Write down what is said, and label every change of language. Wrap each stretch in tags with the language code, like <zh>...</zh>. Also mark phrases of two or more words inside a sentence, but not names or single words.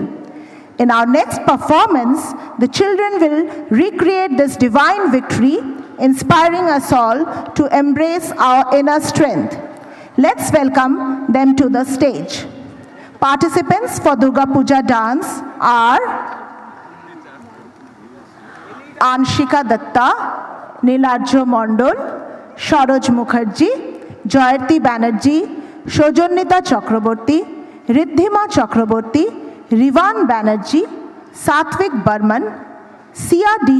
<en>In our next performance, the children will recreate this divine victory, inspiring us all to embrace our inner strength. Let's welcome them to the stage. Participants for Durga Puja dance are Anshika Datta, Nilarjo Mondol, Sharoj Mukherjee, Jayati Banerjee, Shojonnita Chakraborty, Riddhima Chakraborty, Rivan Banerjee, Satvik Burman, Sia D.</en>